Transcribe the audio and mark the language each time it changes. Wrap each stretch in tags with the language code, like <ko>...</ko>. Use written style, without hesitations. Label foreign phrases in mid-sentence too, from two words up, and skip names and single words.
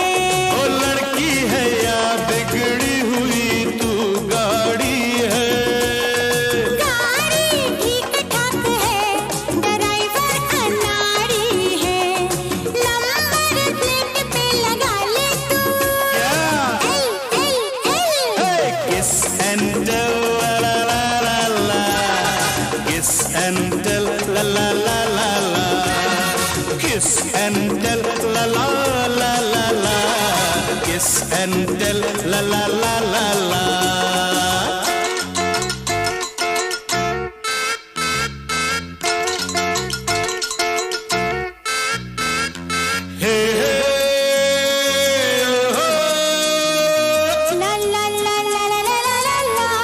<hi>ओ लड़की है या बिगड़ी हुई तू गाड़ी है, गाड़ी ठीक ठाक है, ड्राइवर अनाड़ी है। नंबर प्लेट पे लगा ले तू क्या एल।</hi> <en>kiss and tell ला ला ला ला ला, kiss and tell ला ला ला ला ला, kiss and tell ला ला ला ला ला, kiss and tell ला ला ला ला ला। हे हे हो, ला ला ला ला ला ला ला ला।</en>